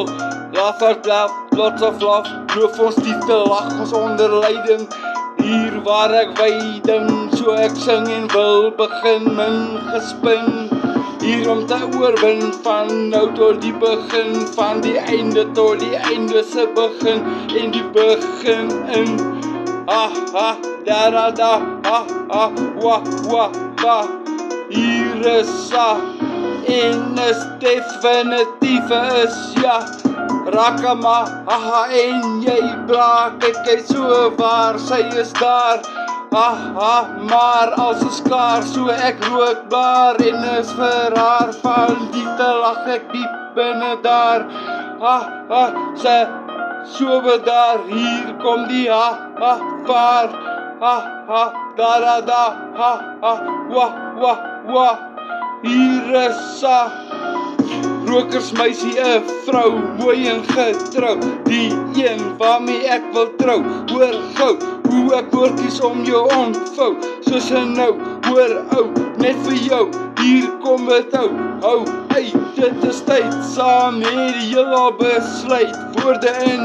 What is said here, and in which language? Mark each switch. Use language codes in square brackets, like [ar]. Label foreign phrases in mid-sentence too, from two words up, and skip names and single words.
[af] laaf uit blaf, [en] lots of [af] laf, loof ons dief te lach, ons onderleiding, hier waar ek weiding, so ek sing en wil begin min gespin, hier om te oorwin, van nou tot die begin, van die einde tot die einde se begin, en die begin in, ha ha, da da da, ha ha, wa wa wa, hier is sa, en is definitief is ja, Rakama, haha, en jy bla, kyk hy so waar, sy is daar, haha, maar als is klaar, so ek rook blaar, en is vir haar, van diepte lag ek diep binne daar, haha, sy so bedaar, hier kom die haha, vaar, haha, da da da, haha, wa wa wa, hier is sa, rokersmeisie, een vrou, mooi en getrou, die een waarmee ek wil trou, hoor gauw, hoe ek woordkies om jou ontvou, soos en nou, hoor ou, net vir jou, hier kom het hou, uit, dit is tyd, saam het jy al besluit, woorde in